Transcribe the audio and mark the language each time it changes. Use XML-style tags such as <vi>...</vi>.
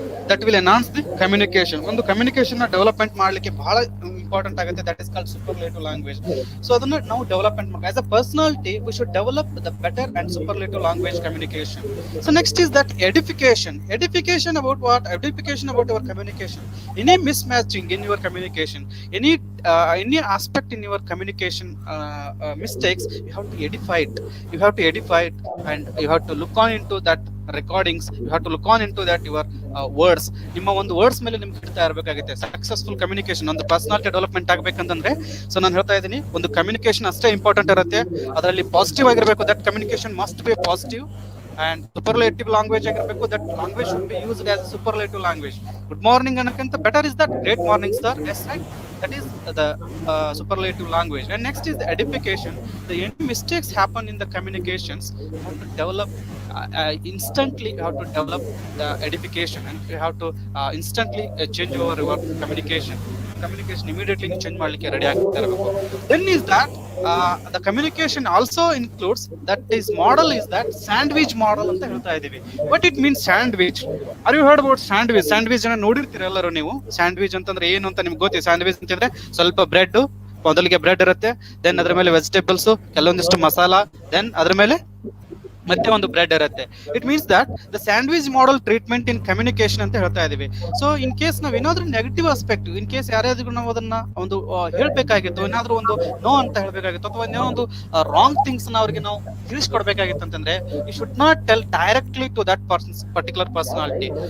<en>That will enhance the communication.</en> <kn>ಒಂದು communication ನ development ಮಾಡ್ಲಿಕ್ಕೆ ಬಹಳ ಇಂಪಾರ್ಟೆಂಟ್ ಆಗುತ್ತೆ.</kn> <en>That is called superlative language.</en> <kn>So ಅದನ್ನ ನಾವು ಡೆವಲಪ್ಮೆಂಟ್ ಮಾಡಬೇಕು.</kn> <en>As a personality we should develop the better and superlative language communication. So next is that edification about what? Edification about your communication. Any mismatching in your communication, any aspect in your communication mistakes, you have to edify it, and you have to look on into that recordings. You have to look on into that your words.</en> <kn>ನಿಮ್ಮ ಒಂದು words ಮೇಲೆ ನಿಮ್ಗೆ ಇಡ್ತಾ ಇರಬೇಕಾಗುತ್ತೆ. Successful communication, ಒಂದು personality development ಆಗ್ಬೇಕಂತಂದ್ರೆ, so ನಾನು ಹೇಳ್ತಾ ಇದ್ದೀನಿ, ಒಂದು ಕಮ್ಯುನಿಕೇಶನ್ ಅಷ್ಟೇ ಇಂಪಾರ್ಟೆಂಟ್ ಇರುತ್ತೆ. ಅದರಲ್ಲಿ ಪಾಸಿಟಿವ್ ಆಗಿರಬೇಕು.</kn> <en>That communication must be positive. and superlative language ಆಗಿರಬೇಕು. that language should be used as a superlative language. good morning ಅನ್ನಕ್ಕಿಂತ better is that great morning sir. yes, right, that is the superlative language. And next is the edification. The any mistakes happen in the communications, you have to develop instantly. You have to develop the edification, and you have to instantly change over your communication immediately change</en> <kn>ಮಾಡ್ಲಿಕ್ಕೆ ready ಆಗ್ತಾ ಇರಬೇಕು.</kn> <en>then is that the communication also includes that is model is that sandwich model</en> <kn>ಅಂತ ಹೇಳ್ತಾ ಇದೀವಿ.</kn> <en>what it means sandwich? are you heard about sandwich</en> <kn>ಅನ್ನ ನೋಡಿರ್ತೀರ ಎಲ್ಲರೂ ನೀವು. ಸ್ಯಾಂಡ್ವಿಚ್ ಅಂತಂದ್ರೆ ಏನು ಅಂತ ನಿಮ್ಗೆ ಗೊತ್ತಿ. ಸ್ಯಾಂಡ್ವಿಚ್ ಅಂತಂದ್ರೆ ಸ್ವಲ್ಪ ಬ್ರೆಡ್, ಮೊದಲಿಗೆ ಬ್ರೆಡ್ ಇರುತ್ತೆ, ದೆನ್ ಅದ್ರ ಮೇಲೆ ವೆಜಿಟೇಬಲ್ಸ್, ಕೆಲವೊಂದಿಷ್ಟು ಮಸಾಲಾ, ದೆನ್ ಅದ್ರ ಮೇಲೆ ಮತ್ತೆ ಒಂದು ಬ್ರೆಡ್ ಇರುತ್ತೆ.</kn> <en>it means that the sandwich model treatment in communication</en> <kn>ಅಂತ ಹೇಳ್ತಾ ಇದೀವಿ. ಸೊ ಇನ್ ಕೇಸ್ ನಾವ್ ಏನಾದ್ರೂ ನೆಗೆಟಿವ್ ಆಸ್ಪೆಕ್ಟ್, ಇನ್ ಕೇಸ್ ಯಾರ್ಯಾದ್ರೂ ನಾವು ಅದನ್ನ ಒಂದು ಹೇಳ್ಬೇಕಾಗಿತ್ತು, ಏನಾದ್ರೂ ಒಂದು ನೋ ಅಂತ ಹೇಳ್ಬೇಕಾಗಿತ್ತು, ಅಥವಾ ಏನೋ ಒಂದು ರಾಂಗ್ ಥಿಂಗ್ಸ್ ನ ಅವ್ರಿಗೆ ನಾವು ತಿಳಿಸ್ಕೊಡ್ಬೇಕಾಗಿತ್ತು ಅಂತಂದ್ರೆ,</kn> <en>You should not tell directly to that particular personality.</en>